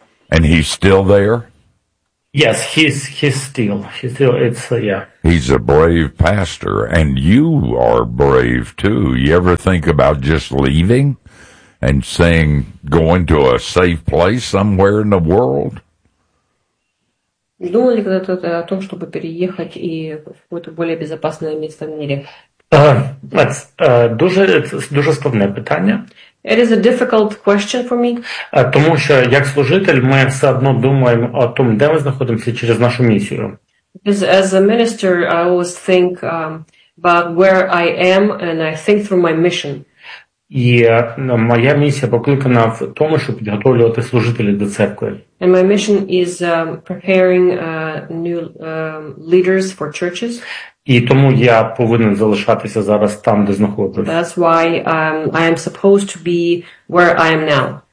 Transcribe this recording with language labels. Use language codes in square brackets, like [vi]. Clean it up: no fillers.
[en] And he's still there? Yes, he's still, it's, yeah. He's a brave pastor, and you are brave, too. You ever think about just leaving and saying, going to a safe place somewhere in the world? [ru] Думали когда-то о том, чтобы переехать и в какое-то более безопасное место в мире? [uk] Дуже складне питання. [en] It is a difficult question for me. [uk] Тому що як служитель ми все одно думаємо о тому, де ми знаходимося через нашу місію. [en] As a minister, I always think about where I am and I think through my mission. [uk] І моя місія покликана в тому, щоб підготовлювати служителів до церкви. [en] And my mission is preparing new leaders for churches. [uk] І тому я повинен залишатися зараз там, де знаходжусь. [en] That's why I am supposed to be where I am now.